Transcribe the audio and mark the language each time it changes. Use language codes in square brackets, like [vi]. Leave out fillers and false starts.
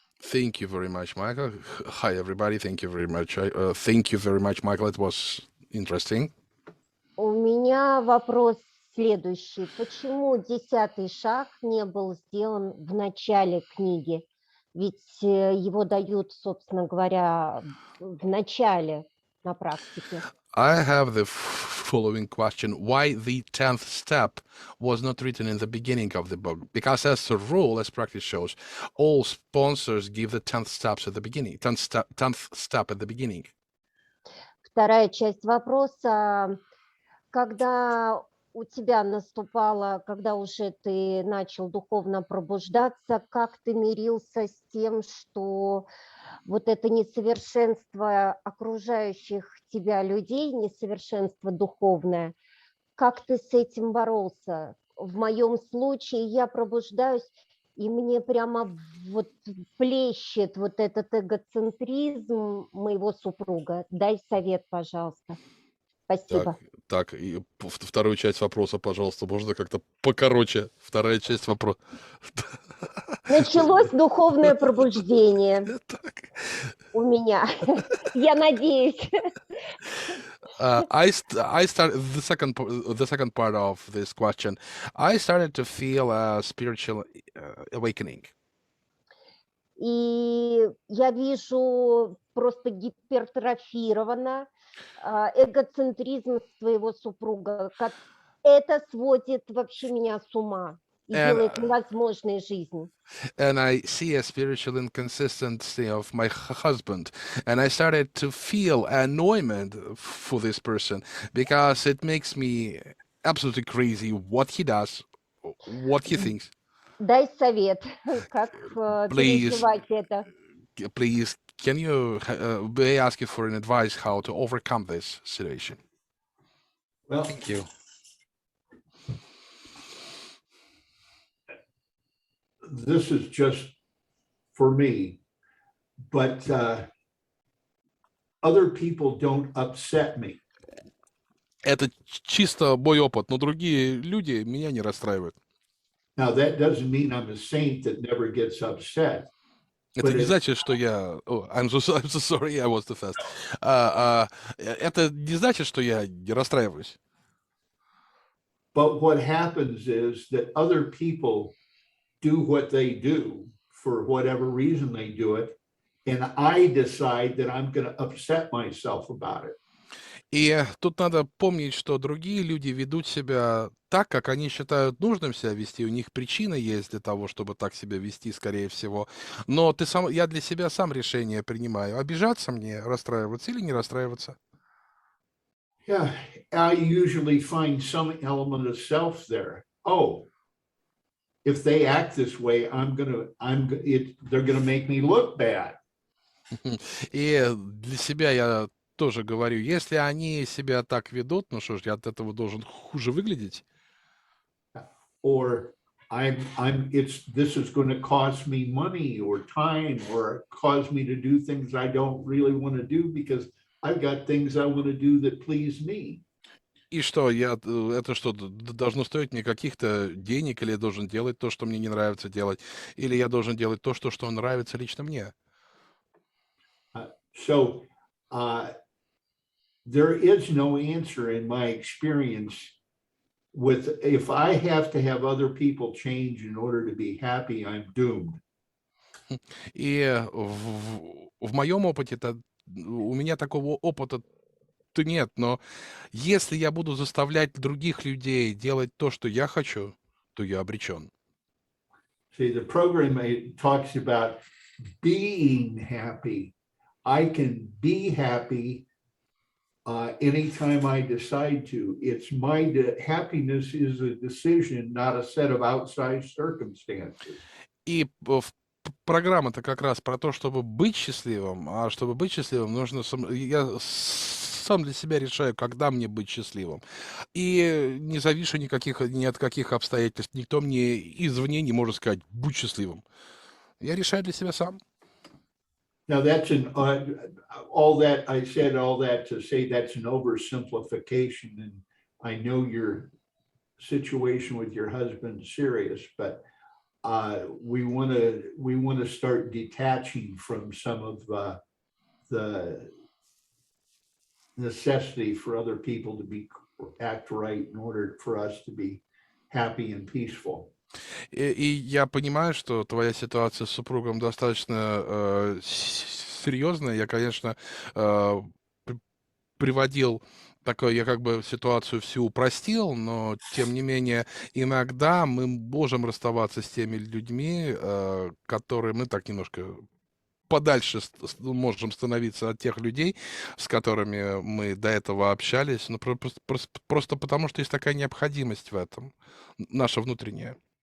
[en] Thank you very much, Michael. Hi, everybody. Thank you very much. Thank you very much, Michael. It was interesting. [ru] У меня вопрос следующий. Почему 10-й шаг не был сделан в начале книги? Ведь его дают, собственно говоря, в начале на практике. [en] I have the following question. Why the 10th step was not written in the beginning of the book? Because as a rule, as practice shows, all sponsors give the 10th steps at the beginning, 10th step at the beginning. [ru] Вторая часть вопроса. Когда у тебя наступало, когда уже ты начал духовно пробуждаться, как ты мирился с тем, что вот это несовершенство окружающих тебя людей, несовершенство духовное, как ты с этим боролся? В моем случае я пробуждаюсь, и мне прямо вот плещет вот этот эгоцентризм моего супруга. Дай совет, пожалуйста. Спасибо. Так, и вторую часть вопроса, пожалуйста, можно как-то покороче. Вторая часть вопроса. Началось духовное пробуждение у меня. Я надеюсь. [en] I started the second part of this question. I started to feel a spiritual awakening. [ru] И я вижу просто гипертрофировано эгоцентризм твоего супруга. Это сводит вообще меня с ума и [en] And [ru] делает невозможной жизнь. [en] and I see a spiritual inconsistency of my husband, and I started to feel annoyment for this person because it makes me absolutely crazy what he does, what he thinks. [ru] Дай совет, как [en] Please, [ru] переживать это. [en] please, can you may I ask you for an advice how to overcome this situation? Well, Thank you. this is just for me, but other people don't upset me. [ru] Это чисто мой опыт, но другие люди меня не расстраивают. [en] Now, that doesn't mean I'm a saint that never gets upset. [ru] Это [en] But [ru] не [en] it- [ru] значит, что я... [en] I'm so sorry, I was too fast. [ru] Это не значит, что я не расстраиваюсь. [en] But what happens is that other people do what they do for whatever reason they do it, and I decide that I'm going to upset myself about it. [ru] И тут надо помнить, что другие люди ведут себя так, как они считают нужным себя вести. У них причина есть для того, чтобы так себя вести, скорее всего. Но я для себя сам решение принимаю. Обижаться мне, расстраиваться или не расстраиваться. [en] Yeah, I usually find some element of self there. Oh, if they act this way, they're gonna make me look bad. [ru] И для себя я тоже говорю, если они себя так ведут, ну что ж, я от этого должен хуже выглядеть. [en] Or this is going to cost me money or time or cause me to do things I don't really want to do because I've got things I want to do that please me. [ru] И что, это что, должно стоить мне каких-то денег, или я должен делать то, что мне не нравится делать, или я должен делать то, что нравится лично мне? [en] So there is no answer in my experience if I have to have other people change in order to be happy, I'm doomed. [ru] И в моем опыте, у меня такого опыта-то нет, но если я буду заставлять других людей делать то, что я хочу, то я обречен. [en] See, the program talks about being happy. I can be happy anytime I decide to. It's happiness is a decision, not a set of outside circumstances. [ru] И программа-то как раз про то, чтобы быть счастливым, а чтобы быть счастливым, я сам для себя решаю, когда мне быть счастливым. И не завишу ни от каких обстоятельств. Никто мне извне не может сказать, будь счастливым. Я решаю для себя сам. [en] Now that's all I said all that to say that's an oversimplification, and I know your situation with your husband is serious, but we want to start detaching from some of the necessity for other people to act right in order for us to be happy and peaceful. [ru] И я понимаю, что твоя ситуация с супругом достаточно серьезная. Я, конечно, приводил я как бы ситуацию всю упростил, но тем не менее иногда мы можем расставаться с теми людьми, которые мы так немножко подальше можем становиться от тех людей, с которыми мы до этого общались, но просто потому, что есть такая необходимость в этом, наша внутренняя.